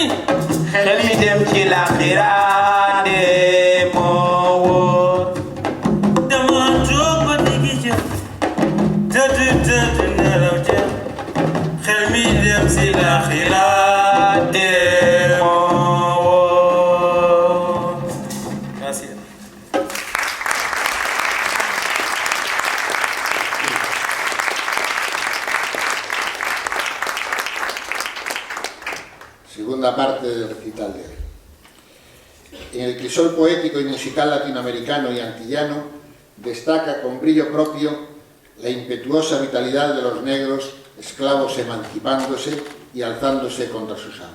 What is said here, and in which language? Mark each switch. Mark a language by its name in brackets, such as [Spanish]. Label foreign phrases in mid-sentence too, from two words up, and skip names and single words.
[Wolof] xel mi dem ci laaxira de moo wóor. dama toog ba diggi jëm tëdd nelaw jeex xel mi dem ci laaxira de moo wóor. [Spanish] Gracias. Segunda parte del recital de hoy. En el crisol poético y musical latinoamericano y antillano destaca con brillo propio la impetuosa vitalidad de los negros esclavos emancipándose y alzándose contra sus amos.